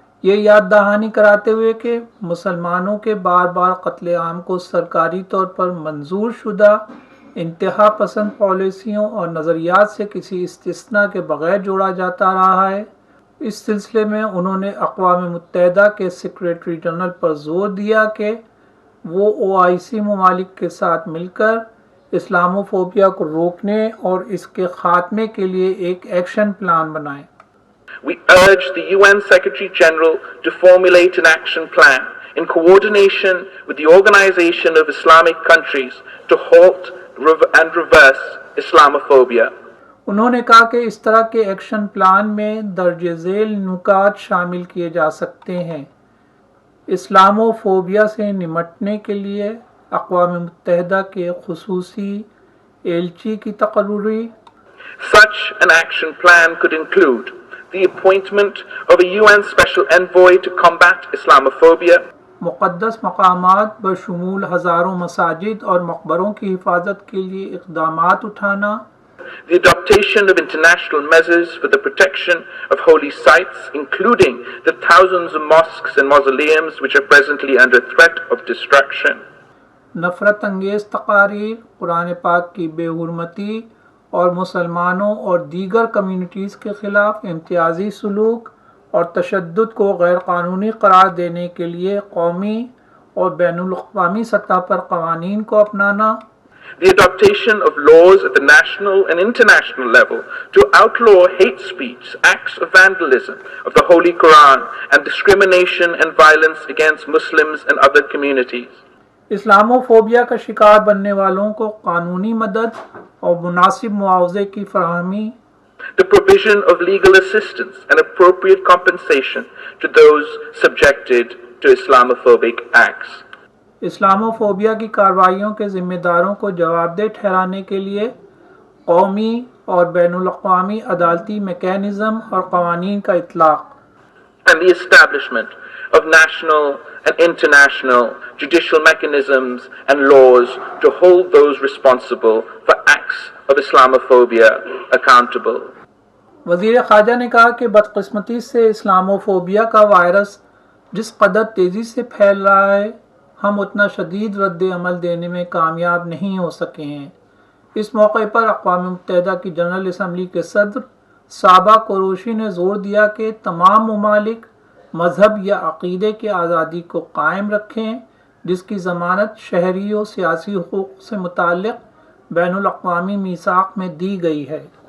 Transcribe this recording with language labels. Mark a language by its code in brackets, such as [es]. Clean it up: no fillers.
[ur] یہ یاد دہانی کراتے ہوئے کہ مسلمانوں کے بار بار قتل عام کو سرکاری طور پر منظور شدہ انتہا پسند پالیسیوں اور نظریات سے کسی استثناء کے بغیر جوڑا جاتا رہا ہے۔ اس سلسلے میں انہوں نے اقوام متحدہ کے سیکریٹری جنرل پر زور دیا کہ وہ OIC ممالک کے ساتھ مل کر اسلاموفوبیا کو روکنے اور اس کے خاتمے کے لیے ایک ایکشن پلان بنائیں۔ [en] We urge the UN Secretary General to formulate an action plan in coordination with the Organization of Islamic Countries to halt and reverse Islamophobia. [ur] انہوں نے کہا کہ اس طرح کے ایکشن پلان میں درج ذیل نکات شامل کیے جا سکتے ہیں: اسلامو فوبیا سے نمٹنے کے لیے اقوام متحدہ کے خصوصی ایلچی کی تقرری. [en] Such an action plan could include the appointment of a UN Special Envoy to combat Islamophobia, [ur] مقدس مقامات بشمول ہزاروں مساجد اور مقبروں کی حفاظت کے لیے اقدامات اٹھانا، [en] the adoption of international measures for the protection of holy sites, including the thousands of mosques and mausoleums which are presently under threat of destruction, [ur] نفرت انگیز تقاریر، قرآن پاک کی بے حرمتی اور مسلمانوں اور دیگر کمیونٹیز کے خلاف امتیازی سلوک اور تشدد کو غیر قانونی قرار دینے کے لیے قومی اور بین الاقوامی سطح پر قوانین کو اپنانا، [en] the adoption of laws at the national and international level to outlaw hate speech, acts of vandalism of the Holy Quran, and discrimination and violence against Muslims and other communities. [ur] اسلامو فوبیا کا شکار بننے والوں کو قانونی مدد اور مناسب معاوضے کی فراہمی، [en] The provision of legal assistance and appropriate compensation to those subjected to Islamophobic acts. [ur] اسلامو فوبیا کی کارروائیوں کے ذمہ داروں کو جواب دہ ٹھہرانے کے لیے قومی اور بین الاقوامی عدالتی میکینزم اور قوانین کا اطلاق، [en] And the establishment of national and international judicial mechanisms and laws to hold those responsible for acts of Islamophobia accountable. [ur] وزیر خارجہ نے کہا کہ بدقسمتی سے اسلامو فوبیا کا وائرس جس قدر تیزی سے پھیل رہا ہے، ہم اتنا شدید رد عمل دینے میں کامیاب نہیں ہو سکے ہیں. اس موقع پر اقوام متحدہ کی جنرل اسمبلی کے صدر صابا قروشی نے زور دیا کہ تمام ممالک مذہب یا عقیدے کی آزادی کو قائم رکھیں، جس کی ضمانت شہری و سیاسی حقوق سے متعلق بین الاقوامی میثاق میں دی گئی ہے.